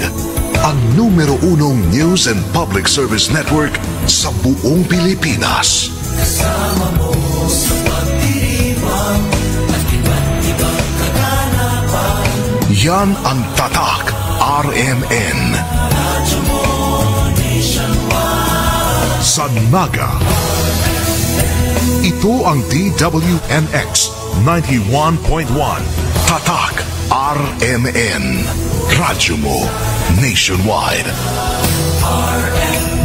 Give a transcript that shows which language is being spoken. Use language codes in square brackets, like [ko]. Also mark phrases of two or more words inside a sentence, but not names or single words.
[tl] Ang numero 1 [en] news and public service network [tl] sa buong Pilipinas. Kasama mo sa pagdiriwang at iba't ibang kaganapan. Yan ang tatak RMN. Radyo mo nationwide. Sa Naga. Ito ang DWNX 91.1 Tatak RMN. Radyo mo nationwide. RMN.